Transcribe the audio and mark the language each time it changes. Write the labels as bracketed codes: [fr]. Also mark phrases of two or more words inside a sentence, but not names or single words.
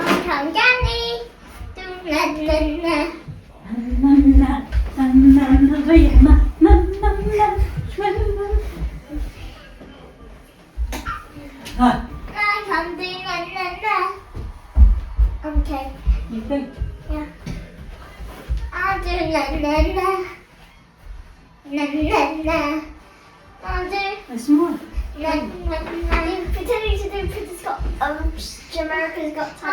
[en] cotton candy. Na na na. Ah, I can do na na na. Okay. you think? Yeah. I'll do na na na. Na na na. I'll do There's more. na na na. Pretending to do Britain's Got America's Got Talent.